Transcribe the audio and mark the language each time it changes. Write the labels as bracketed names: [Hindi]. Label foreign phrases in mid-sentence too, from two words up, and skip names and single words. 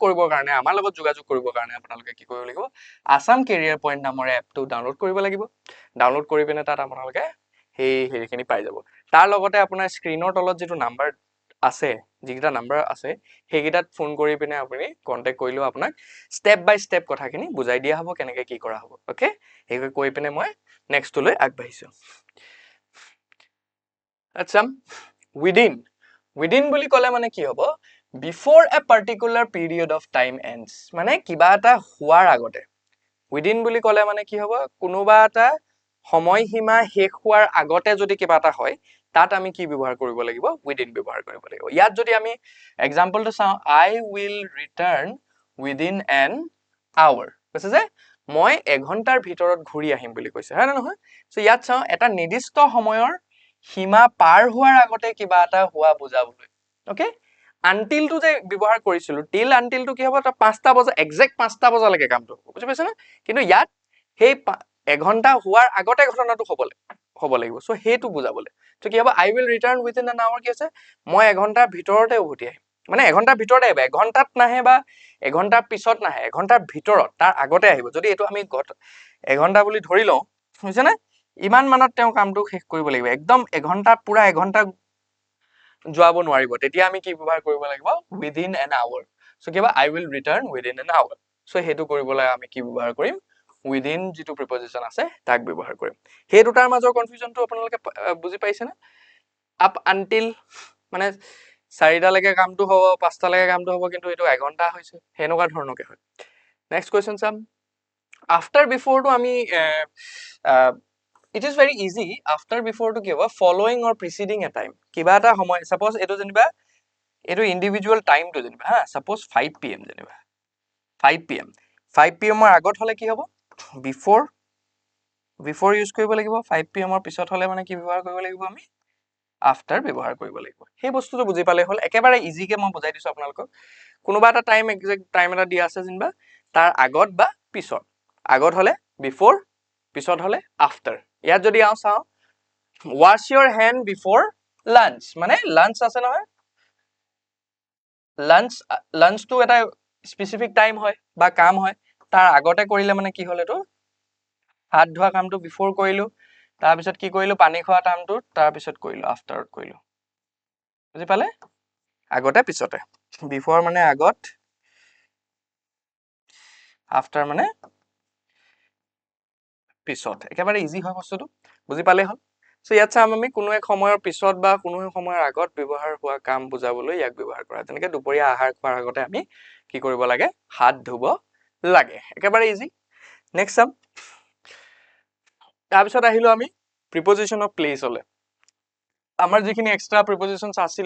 [Assamese] কৰিবৰ কাৰণে আমাৰ লগত যোগাযোগ কৰিবৰ কাৰণে আপোনালোকে কি কৰিব লাগিব আসাম কেৰিয়াৰ পইণ্ট নামৰ এপটো ডাউনলোড কৰিব লাগিব ডাউনলোড কৰি পিনে তাত আপোনালোকে হেৰিখিনি পাই যাব তাৰ লগতে আপোনাৰ স্ক্ৰিনৰ তলত যেটো নাম্বাৰ আছে যিটা নাম্বাৰ আছে হেগিটাত ফোন কৰি পিনে আপুনি কন্টাক্ট কৰিলেও আপোনাক [English] step by step [Assamese] কথাখিনি বুজাই দিয়া হ'ব কেনেকৈ কি কৰা হ'ব ওকে হেগৈ কৈ পিনে মই নেক্সটলৈ আগবাঢ়িছো আচ্ছা within বুলি ক'লে মানে কি হ'ব [English] before a particular period of time ends [Assamese] মানে কিবা এটা হোৱাৰ আগতে within বুলি ক'লে মানে কি হ'ব কোনোবা এটা সময়সীমা শেষ হোৱাৰ আগতে যদি কিবা এটা হয় তাত আমি কি ব্যৱহাৰ কৰিব লাগিব within ব্যৱহাৰ কৰিব লাগিব ইয়াত যদি আমি এক্সাম্পলটো চাওঁ [English] I will return within an hour [Assamese] কৈছে যে মই এঘণ্টাৰ ভিতৰত ঘূৰি আহিম বুলি কৈছে হয় না নহয় সো ইয়াত চাওঁ এটা নিৰ্দিষ্ট সময়ৰ সীমা পাৰ হোৱাৰ আগতে কিবা এটা হোৱা বুজাবলৈ [English] okay until [Assamese] টো যে ব্যৱহাৰ কৰিছিলো [English] till until [Assamese] টো কি হ'ব তা 5টা বজা এক্সাক্ট 5টা বজালৈকে কামটো বুজি পাইছে না কিন্তু ইয়াত সেই এঘণ্টা হোৱাৰ আগতে ঘটনাটো হ'ব লাগিব সো হেতু বুজাবলৈ তো কি হ'ব [English] I will return within an hour [Assamese] কি আছে মই এঘণ্টাৰ ভিতৰতে উভতি আহিম মানে এঘণ্টাৰ ভিতৰতে আহিব এঘণ্টাত নাহে বা এঘণ্টাৰ পিছত নাহে এঘণ্টাৰ ভিতৰত তাৰ আগতে আহিব যদি এটো আমি এঘণ্টা বুলি ধৰি লওঁ হৈছে না ইমান মানত তেওঁ কামটো শেষ কৰিব লাগিব একদম এঘণ্টা পুৰা এঘণ্টা যোৱাব নোৱাৰিব তেতিয়া আমি কি ব্যৱহাৰ কৰিব লাগিব [English] within an hour [Assamese] সো কিবা [English] I will return within an hour [Assamese] সো হেতু কৰিবলৈ আমি কি ব্যৱহাৰ কৰিম within যেটো প্ৰিপজিশন আছে তাক ব্যৱহাৰ কৰিম হে দুটাৰ মাজৰ কনফিউজনটো আপোনালোকে বুজি পাইছে না [English] up until [Assamese] মানে 4টা লৈকে কামটো হ'ব 5টা লৈকে কামটো হ'ব কিন্তু এটো এঘণ্টা হৈছে হেনেকুৱা ধৰণকে হয় [English] next question [Assamese] চাম [English] after before [Assamese] টো আমি [English] it is very easy after before to give a following or preceding a time [Assamese] কিবা এটা সময় suppose এটো যেনিবা এটো [English] individual time [Assamese] টো যেনিবা হা suppose 5 pm যেনিবা 5 pm 5 pm ৰ আগত হ'লে কি হ'ব [English] before use [Assamese] কৰিব লাগিব 5 pm ৰ পিছত হ'লে মানে কি ব্যৱহাৰ কৰিব লাগিব আমি after ব্যৱহাৰ কৰিব লাগিব হে বস্তুটো বুজি পালে হ'ল একেবাৰে easy কে মই বুজাই দিছো আপোনালোক কোনোবা এটা time [English] exact time [Assamese] এটা দিয়া আছে যেনিবা তাৰ আগত বা পিছত আগত হ'লে before পিছত হ'লে after ইয়াত যদি আও চাও [English] wash your hand before lunch [Assamese] মানে lunch আছে নহয় lunch to এটা [English] specific time [Assamese] হয় বা কাম হয় তাৰ আগতে কৰিলে মানে কি হল এটো হাত ধোৱা কামটো before কৰিলো তাৰ পিছত কি কৰিলো পানী খোৱা কামটো তাৰ পিছত কৰিলো after কৰিলো বুজি পালে আগতে পিছতে before মানে আগত after মানে পিছত একেবাৰে ইজি হয় বস্তুটো বুজি পালে হল সো ইয়াত চাম আমি কোনো এক সময়ৰ পিছত বা কোনো এক সময়ৰ আগত ব্যৱহাৰ হোৱা কাম বুজাবলৈ ইয়াক ব্যৱহাৰ কৰা তেনেকে দুপৰীয়া আহাৰ খোৱাৰ আগতে আমি কি কৰিব লাগে হাত ধুব লাগে একেবাৰে ইজি নেক্সট চাম তাৰ পিছত আহিলো আমি [English] preposition of place [Assamese] হলে আমাৰ যিখিনি [English] extra prepositions [Assamese] আছিলে